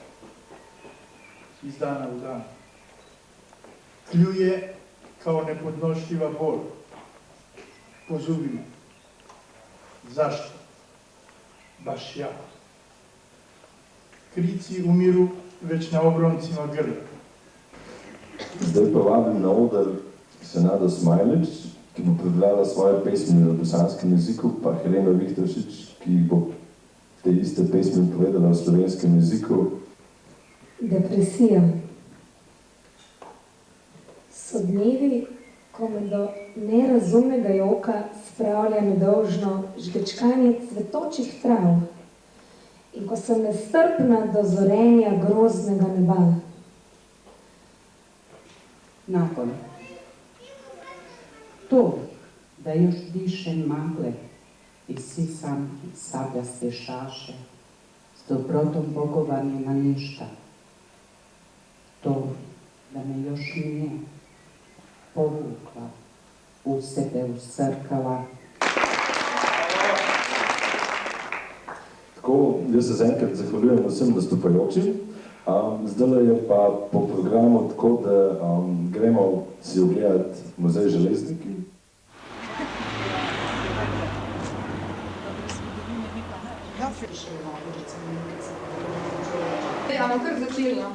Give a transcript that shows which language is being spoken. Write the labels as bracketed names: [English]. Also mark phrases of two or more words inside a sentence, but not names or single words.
[Bosnian] Iz dana u dan. Kljuje kao nepodnošljiva bol. Po zubima. Zašto? Baš ja. Krici umiru već na obroncima grla. [Slovenian] Zdaj pa vabim na oder Senado Smajlič, ki bo prebrala svoje pesmi v bosanskem jeziku, pa Helena Viktoršič, ki bo te iste pesmi povedala v slovenskem jeziku. Depresija. So dnevi, ko me do nerazumnega joka spravlja nedolžno žgečkanje cvetočih trav in ko sem nestrpna do zorenja groznega neba. [Bosnian] Nakon. To, da još dišem magle i sisam sabljaste šaše s dobrotom bogovanje na ništa. To, da me još nije povukla, u sebe usrkala. [Slovenian] Tako, jaz se zaenkrat zahvaljujem vsem nastopajočim. Zdaj je pa po programu tako, da gremo si ogledati muzej Železniki. Bomo kar začeli.